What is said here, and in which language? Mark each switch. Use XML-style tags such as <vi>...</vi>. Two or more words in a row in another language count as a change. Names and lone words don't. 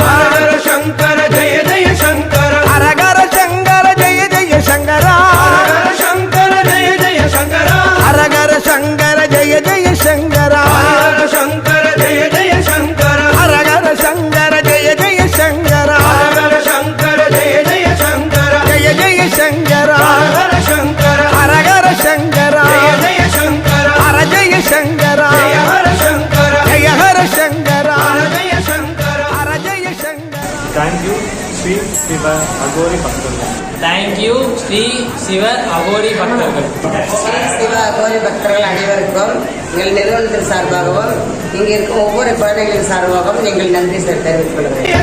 <hi>हरहर शंकर जय जय शंकर हरहर शंकर जय जय शंकर हरहर शंकर जय जय शंकर हरहर शंकर जय जय शंकर हरहर शंकर जय जय शंकर हरहर शंकर जय जय शंकर हरहर शंकर जय जय शंकर जय जय शंकर हरहर शंकर हरहर शंकर जय जय शंकर हर जय शंकर जय हर शंकर जय</hi> <ta>தேங்க்யூ ஸ்ரீ சிவ அகோரி பக்தர்கள். தேங்க்யூ ஸ்ரீ சிவ அகோரி பக்தர்கள். ஸ்ரீ சிவ அகோரி பக்தர்கள் அனைவருக்கும் எங்கள் நிறுவனத்தின் சார்பாகவும் இங்கே இருக்கும் ஒவ்வொரு குழந்தைகளின் சார்பாகவும் எங்கள் நன்றி தெரிவித்துக் கொள்கிறேன்.</ta>